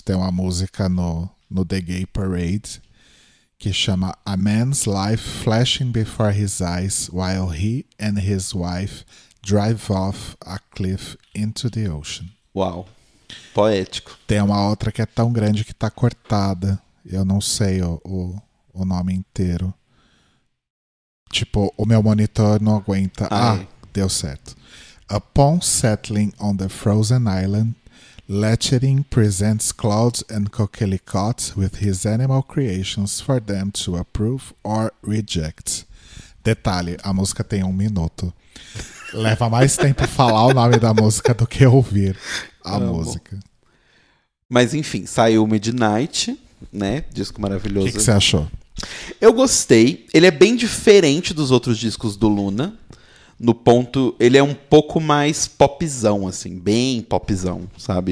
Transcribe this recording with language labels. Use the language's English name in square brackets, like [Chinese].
[Portuguese] Tem uma música no The Gay Parade que chama A Man's Life Flashing Before His Eyes While He and His Wife Drive Off a Cliff into the Ocean. Uau. Poético. Tem uma outra que é tão grande que tá cortada. Eu não sei o nome inteiro. Tipo, o meu monitor não aguenta. Deu certo. [English] Upon settling on the frozen island, Lettering presents Claude and Coquelicot with his animal creations for them to approve or reject. [Portuguese] Detalhe, a música tem 1 minuto. Leva mais tempo falar o nome da música do que ouvir a música. Mas enfim, saiu Midnight, né? Disco maravilhoso. O que você achou? Eu gostei. Ele é bem diferente dos outros discos do Luna. No ponto, ele é um pouco mais popzão, assim, bem popzão, sabe?